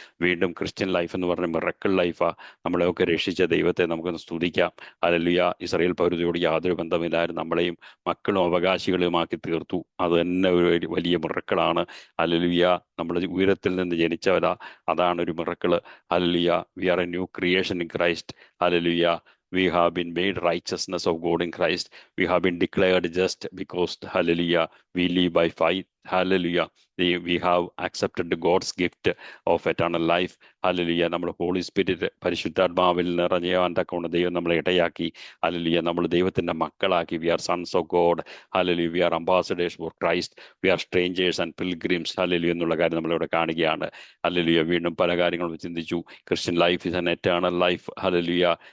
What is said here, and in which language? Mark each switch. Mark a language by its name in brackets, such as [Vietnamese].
[Malayalam] വീണ്ടും Christian life എന്ന് പറഞ്ഞ മിറക്കിൾ ലൈഫാണ്. നമ്മളെയൊക്കെ രക്ഷിച്ച ദൈവത്തെ നമുക്കൊന്ന് സ്തുതിക്കാം. ഹല്ലേലൂയ. ഇസ്രായേൽ പൗരതയോട് യാതൊരു ബന്ധമില്ലായിരുന്നു, നമ്മളെയും മക്കളും അവകാശികളുമാക്കി തീർത്തു. അത് തന്നെ ഒരു വലിയ മിറക്കിളാണ്. ഹല്ലേലൂയ. നമ്മൾ ഉയരത്തിൽ നിന്ന് ജനിച്ചവരാ, അതാണ് ഒരു miracle. [English] Hallelujah. We are a new creation in Christ. Hallelujah. We have been made righteousness of God in Christ. We have been declared just because, hallelujah, we live by faith. Hallelujah. We have accepted God's gift of eternal life. Hallelujah. [Malayalam] നമ്മൾ holy spirit പരിശുദ്ധാത്മാവിൽ നിറഞ്ഞാൻ തക്കൊണ്ട് ദൈവം നമ്മളെ ഇടയാക്കി. Hallelujah. നമ്മൾ ദൈവത്തിൻ്റെ മക്കളാക്കി. [English] We are sons of God. [Malayalam] Hallelujah. [English] We are ambassadors for Christ. We are strangers and pilgrims. [Malayalam] Hallelujah എന്നുള്ള കാര്യം നമ്മളിവിടെ കാണുകയാണ്. [English] Hallelujah. [Malayalam] വീണ്ടും പല കാര്യങ്ങളും ചിന്തിച്ചു. [English] Christian life is an eternal life. Hallelujah.